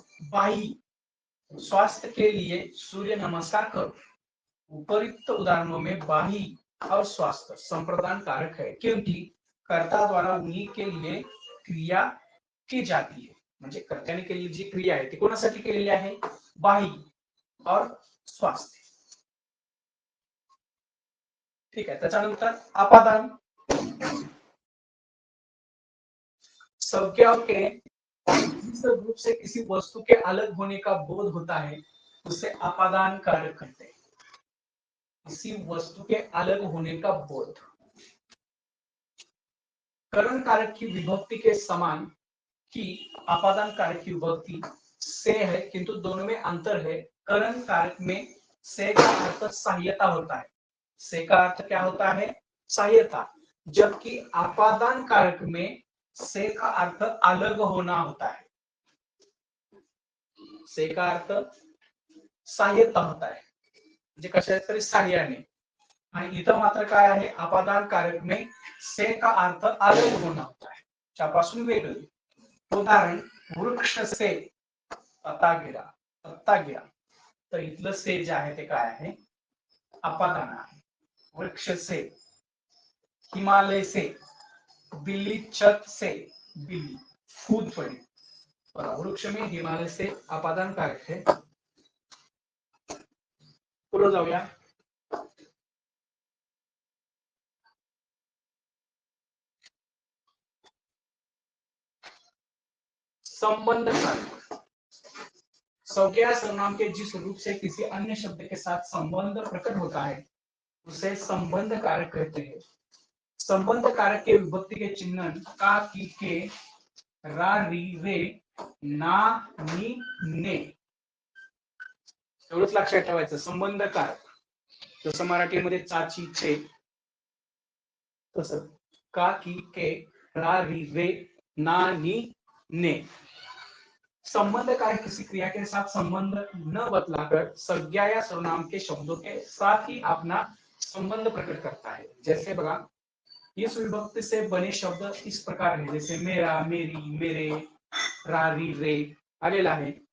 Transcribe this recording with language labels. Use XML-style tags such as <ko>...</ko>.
<hi>बाही, स्वास्थ्य के लिए सूर्य नमस्कार करो। उपयुक्त उदाहरणों में बाही और स्वास्थ्य संप्रदान कारक है, क्योंकि कर्ता द्वारा उन्हीं के लिए क्रिया की जाती है।</hi> <mr>म्हणजे कर्त्याने केलेली जी क्रिया आहे ती कोणासाठी केलेली आहे?</mr> <hi>बाही और स्वास्थ्य.</hi> <mr>ठीक आहे. त्याच्यानंतर आपादान.</mr> <hi>संज्ञा के जिस रूप से किसी वस्तु के अलग होने का बोध होता है उसे आपादान कारक कहते हैं. किसी वस्तु के अलग होने का बोध. करण कारक की विभक्ति के समान की आपादान कारक की विभक्ति से है, किंतु दोनों में अंतर है. करण कारक में से का अर्थ सहायता होता है. से का अर्थ क्या होता है? सहायता. जबकि आपादान कारक में से का अर्थ अलग होना होता है. से का अर्थ सहायता होता है,</hi> <mr>म्हणजे कशाच्या तरी सहाय्याने. आणि इथं मात्र काय आहे?</mr> <hi>आपादान कारक में से का अर्थ अलग होना होता है,</hi> <mr>त्यापासून वेगळे.</mr> <hi>उदाहरण वृक्ष से पत्ता गिरा, पत्ता गिरा.</hi> <mr>तर इथलं से जे आहे ते काय आहे? आपादान आहे.</mr> <hi>वृक्ष से. हिमालय से. बिल्ली छत से, बिल्ली कूद पड़ी. वृक्ष में हिमालय से आपादान कारक है.</hi> <mr>पुढे जाऊया.</mr> <hi>संबंध कारक. संज्ञा सर्वनाम के जिस रूप से किसी अन्य शब्द के साथ संबंध प्रकट होता है उसे संबंध कारक कहते हैं. संबंध कारक के विभक्ति के चिन्ह का, की, के, रा, री, रे, ना, नी, ने.</hi> <mr>एवढंच लक्षात ठेवायचं. संबंध कारक जसं मराठीमध्ये चाची, छे, तसं का, की, के, रा, री, रे, ना, नी, ने.</mr> <hi>संबंध कारक किसी क्रिया के साथ संबंध न बतलाकर संज्ञा या सर्वनाम के शब्दों के साथ ही अपना संबंध प्रकट करता है. जैसे बघा, इस विभक्ति से बने शब्द इस प्रकार है, जैसे मेरा, मेरी, मेरे,</hi> <mr>रा, री, रे आलेला आहे.</mr>